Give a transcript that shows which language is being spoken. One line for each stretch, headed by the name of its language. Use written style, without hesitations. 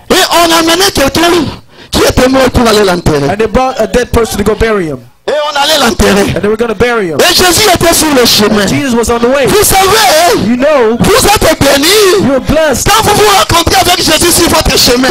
French: Et on amenait quelqu'un qui était mort pour aller l'enterrer.
English: and they brought a dead person to go bury him,
French: Et on allait l'enterrer.
English: and they were going to bury him.
French: Et Jésus était sur le chemin.
English: Jesus was on the way.
French: Vous savez,
English: You know,
French: vous êtes bénis
English: you're blessed
French: quand vous vous rencontrez avec Jésus sur votre chemin.